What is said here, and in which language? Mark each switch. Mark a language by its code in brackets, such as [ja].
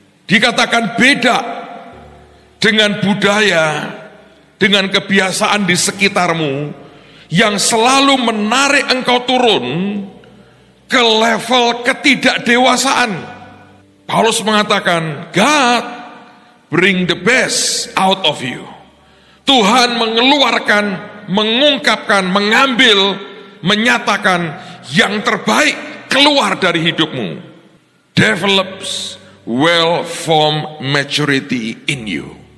[id] Dikatakan beda dengan budaya, dengan kebiasaan di sekitarmu yang selalu menarik engkau turun ke level ketidakdewasaan. [en] Paulus [id] mengatakan, [en] God bring the best out of you. [id] Tuhan mengeluarkan, mengungkapkan, mengambil, menyatakan yang terbaik keluar dari hidupmu. [en] Develops well-formed maturity in you.